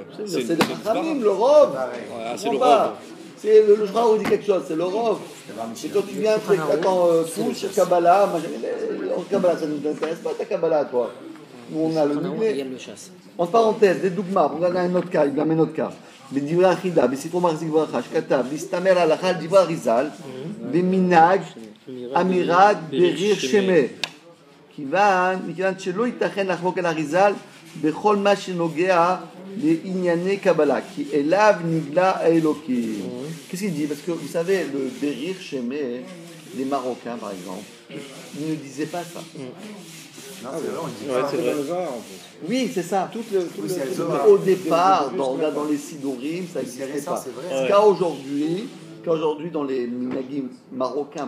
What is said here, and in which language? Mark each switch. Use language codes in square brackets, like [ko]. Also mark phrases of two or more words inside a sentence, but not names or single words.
[fr] C'est le Chachamim, le Rov. C'est le Rov. C'est le Shra vous dit quelque chose, c'est le Rov. Et quand tu viens, attends, tout sur Kabbalah, en Kabbalah, ça ne nous intéresse pas ta Kabbalah, toi. Nous, on a le Niglé. En parenthèse, des dogmas, on a un autre cas, il a un autre cas. [he] בדברי החידה, בספרו מחזיק ברכה, שכתב, להסתמר הלכה על דברי אריזל, במנהג אמירת בריר שמה. מכיוון שלא ייתכן לחלוק על אריזל בכל מה שנוגע לענייני קבלה, כי אליו נגלה האלוקים. [fr] Qu'est-ce qu'il dit? Parce que vous savez, le [he] בריך שמיה, [fr] les Marocains par exemple, ils ne disaient pas ça. Non, c'est vrai, on dit ça. Oui, c'est ça. Au départ, dans les Sidorim, ça n'existait pas. Qu'aujourd'hui, dans les minagim marocains,